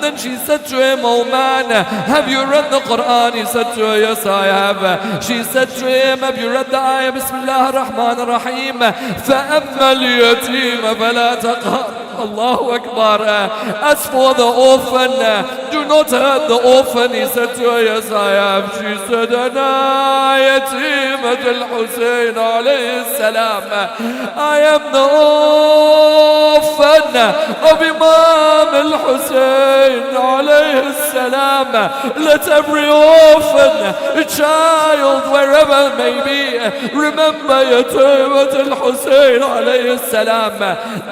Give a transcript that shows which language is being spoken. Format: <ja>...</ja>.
<en>Then she said to him, oh man, have you read the Quran? He said to her, yes I have. She said to him, have you read the ayah, Bismillah ar-Rahman ar-Rahim,</en> <ar>فَأَمَّا الْيَتِيمَ فَلَا تَقْهَرْ.</ar> <en>Allahu Akbar. As for the orphan, do not hurt the orphan. He said to her, yes I have. She said,</en> <ar>أنا يتيمة الحسين عليه السلام.</ar> <en>I am the orphan of Imam al-Hussein عليه السلام. Let every orphan, a child, wherever it may be, remember</en> <ar>يتيمة الحسين عليه السلام.</ar>